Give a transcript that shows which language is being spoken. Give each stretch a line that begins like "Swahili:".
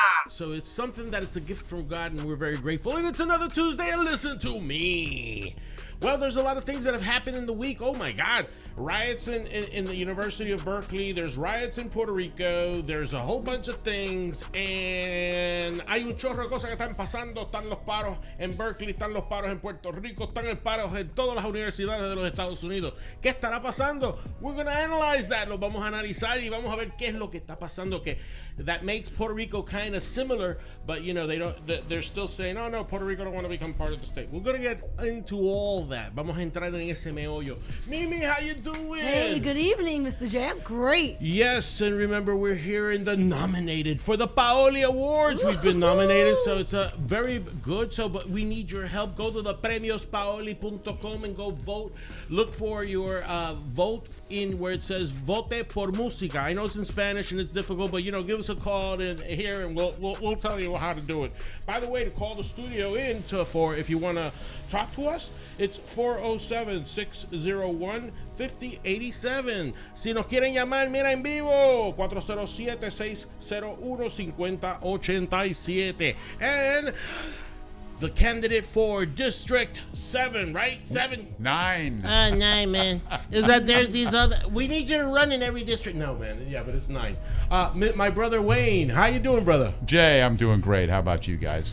English: So it's something that it's a gift from God, and we're very grateful. And it's another Tuesday, and listen to me. Well, there's a lot of things that have happened in the week. Oh my God. Riots in the University of Berkeley. There's riots in Puerto Rico. There's a whole bunch of things.
Spanish: And hay un chorro de cosas que están pasando. Están los paros en Berkeley, están los paros en Puerto Rico, están los paros en todas las universidades de los Estados Unidos. ¿Qué estará pasando?
English: We're going to analyze that.
Spanish: Lo vamos a analizar y vamos a ver qué es lo que está pasando.
English: Que that makes Puerto Rico kind of similar, but you know, they're still saying, oh no, Puerto Rico don't want to become part of the state. We're going to get into all that.
Spanish: Vamos a entrar en ese meollo.
English: Mimi, how you doing? Hey, good evening, Mr. J. I'm great. Yes, and remember, we're here in the nominated for the Paoli Awards. We've been nominated, so it's a very good. So, but we need your help. Go to the premiospaoli.com and go vote. Look for your vote in where it says
Spanish: "Vote por Música."
English: I know it's in Spanish and it's difficult, but you know, give us a call here, and we'll tell you how to do it. By the way, to call the studio in for if you want to talk to us, it's 407-601-5087.
Spanish: Si nos quieren llamar, mira en vivo, 407-601-5087.
English: And the candidate for District 7, right? 7? 9. 9, man. Is that there's these other... We need you to run in every district. No, man. Yeah, but it's 9. My brother Wayne. How you doing, brother? Jay, I'm doing great. How about you guys?